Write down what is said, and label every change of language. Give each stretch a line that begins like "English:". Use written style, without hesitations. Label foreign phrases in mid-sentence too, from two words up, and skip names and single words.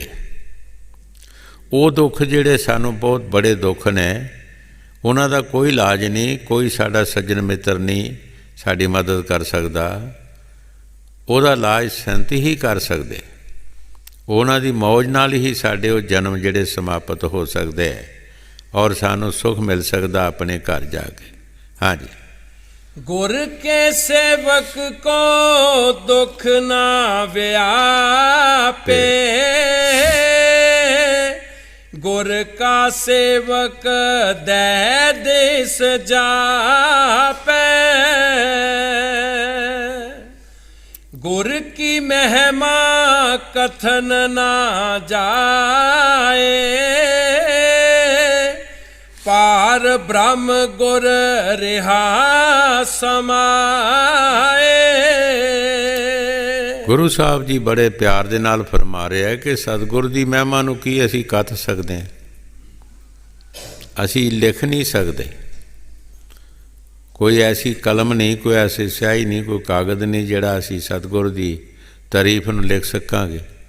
Punjabi: ਉਹ ਦੁੱਖ ਜਿਹੜੇ ਸਾਨੂੰ ਬਹੁਤ ਬੜੇ ਦੁੱਖ ਨੇ, ਉਹਨਾਂ ਦਾ ਕੋਈ ਇਲਾਜ ਨਹੀਂ, ਕੋਈ ਸਾਡਾ ਸੱਜਣ ਮਿੱਤਰ ਨਹੀਂ ਸਾਡੀ ਮਦਦ ਕਰ ਸਕਦਾ। ਉਹਦਾ ਇਲਾਜ ਸੰਤ ਹੀ ਕਰ ਸਕਦੇ। ਉਹਨਾਂ ਦੀ ਮੌਜ ਨਾਲ ਹੀ ਸਾਡੇ ਉਹ ਜਨਮ ਜਿਹੜੇ ਸਮਾਪਤ ਹੋ ਸਕਦੇ ਹੈ ਔਰ ਸਾਨੂੰ ਸੁੱਖ ਮਿਲ ਸਕਦਾ ਆਪਣੇ ਘਰ ਜਾ ਕੇ। ਹਾਂਜੀ। ਗੁਰ ਕੇ ਸੇਵਕ ਕੋ ਦੁਖ ਨਾ ਵਿਆਪੇ, ਗੁਰ ਕਾ ਸੇਵਕ ਦਹ ਦਿਸ ਜਾਪੈ। ਗੁਰ ਕੀ ਮਹਿਮਾ ਕਥਨ ਨਾ ਜਾਏ, ਪਾਰ ਬ੍ਰਹਮ ਗੁਰ ਰਿਹਾ ਸਮਾਏ। ਗੁਰੂ ਸਾਹਿਬ ਜੀ ਬੜੇ ਪਿਆਰ ਦੇ ਨਾਲ ਫਰਮਾ ਰਿਹਾ ਕਿ ਸਤਿਗੁਰ ਦੀ ਮਹਿਮਾ ਨੂੰ ਕੀ ਅਸੀਂ ਕੱਥ ਸਕਦੇ ਹਾਂ, ਅਸੀਂ ਲਿਖ ਨਹੀਂ ਸਕਦੇ। ਕੋਈ ਐਸੀ ਕਲਮ ਨਹੀਂ, ਕੋਈ ਐਸੀ ਸਿਆਹੀ ਨਹੀਂ, ਕੋਈ ਕਾਗਜ਼ ਨਹੀਂ ਜਿਹੜਾ ਅਸੀਂ ਸਤਿਗੁਰ ਦੀ ਤਾਰੀਫ ਨੂੰ ਲਿਖ ਸਕਾਂਗੇ।